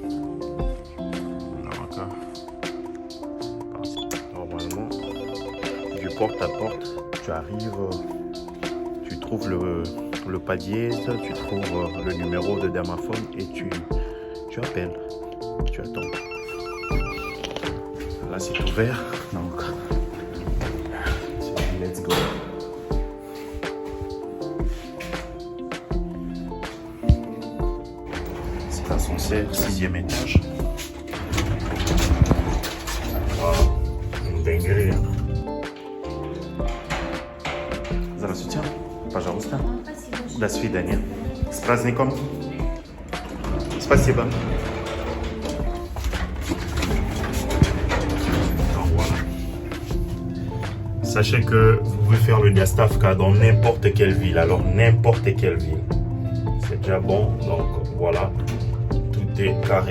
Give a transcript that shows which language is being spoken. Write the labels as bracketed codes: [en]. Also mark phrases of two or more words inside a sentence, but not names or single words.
[fr] Normalement, du porte à porte, tu arrives, tu trouves le pas dièse, tu trouves le numéro de Damaphone et tu appelles, tu attends. Là, c'est ouvert, donc [en] let's go. [fr] C'est l'ascenseur, 6e étage. Wow, une dinguerie. [ru] Здравствуйте. Пожалуйста. До свидания. С праздником. Спасибо. [fr] Sachez que vous pouvez faire le Diastafka dans n'importe quelle ville. Alors n'importe quelle ville. C'est déjà bon. Donc voilà. Tout est carré.